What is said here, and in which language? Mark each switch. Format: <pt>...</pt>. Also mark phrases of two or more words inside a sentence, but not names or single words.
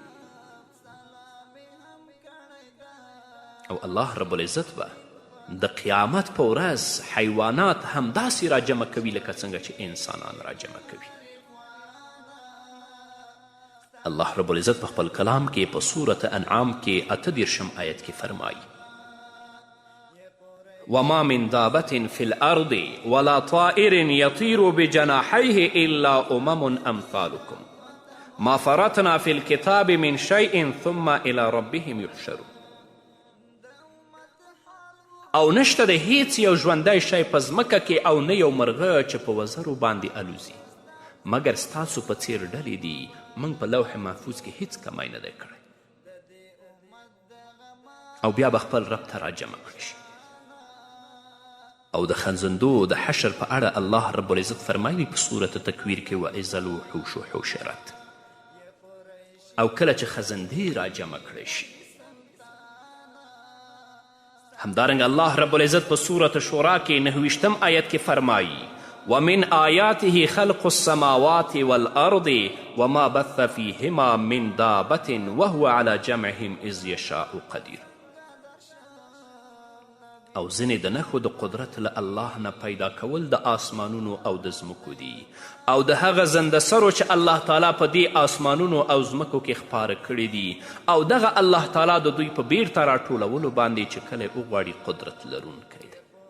<ps>او</ps> <ar>الله رب العزت</ar> <ps>به د قیامت په ورځ حیوانات همداسې راجمع کوي لکه څنګه چې انسانان راجمع کوي. الله رب العزت په خپل کلام کې په سورة انعام کې 38 آیت کې فرمایي</ps> <ar>وما من دابة في الأرض ولا طائر يطير بجناحيه إلا أمثالكم ما فرطنا في الكتاب من شيء ثم إلى ربهم يحشرون.</ar> <ps>او نشته د هیڅ یو ژوندی شی په ځمکه کې او نه یو مرغه چې په وزرو باندې الوزي مګر ستاسو په څیر ډلې دي موږ په لوح محفوظ کې هیڅ کمی نه دی کړی او بیا به خپل رب ته راجمع کړی شي. او د خنزندو د حشر په اړه</ps> <ar>الله رب العزت</ar> <ps>فرمایي په صورت تکویر کې</ps> <ar>واذا الوحوش حشرت.</ar> <ps>او کله چې خزندې راجمع کړی شي. همدارنګه الله رب العزت په صورت شورا کې 29 آیت کې فرمایي</ps> <ar>ومن آیاته خلق السماوات والارض وما بث فیهما من دابة وهو على جمعهم اذ یشاء قدیر.</ar> <ps>او ځینې د نښو د قدرت له الله نه پیدا کول د آسمانونو او د ځمکو دي او د هغه زنده سرو چې الله تعالی په دې آسمانونو او ځمکو کې خپاره کړي دي او دغه الله تعالی د دوی په بیرته راټولولو باندې چې کله وغواړي قدرت لرونکی دی.</ps>